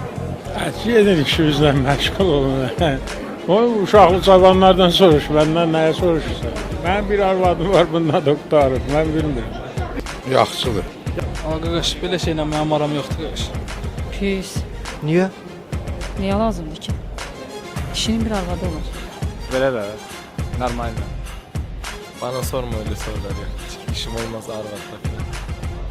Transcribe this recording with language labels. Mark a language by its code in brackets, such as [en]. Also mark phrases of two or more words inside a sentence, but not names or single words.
[az] Gedir işimizlə məşğul olun. O uşaqlı cavanlardan soruş, məndən nəyə soruşursan? Mənim bir arvadım var, bundan da qutarır, mən bilmirəm. Yaxşıdır. Qardaş, belə şeylə mənim aram yoxdur qardaş. Pis. Niyə? Niyə lazımdır ki? Kişinin bir arvadı olur. Belə də, normaldir. [tr] Bana sorma öyle sorular ya. [az] İşim olmaz arvadla.